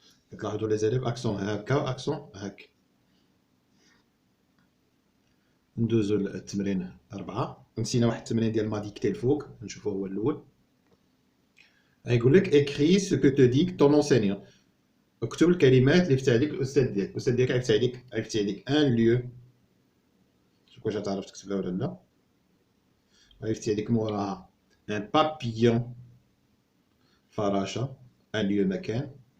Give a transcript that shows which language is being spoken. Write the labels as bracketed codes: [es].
[ar] كتلاحظوا لي زيليف اكسون هكا واكسون هكا. ندوزو للتمرين 4. نسينا واحد التمرين ديال ما ديكتي الفوق، نشوفو هو الاول. غيقول لك [fr] écris ce que te dit ton enseignant. [ar] اكتب الكلمات اللي فتح عليك الاستاذ ديالك. الاستاذ ديالك عيفتي عليك ان ليو، شوف واش غتعرف تكتبها ولا لا. عيفتي عليك موراها ان بابيون، فراشة. ان ليو مكان.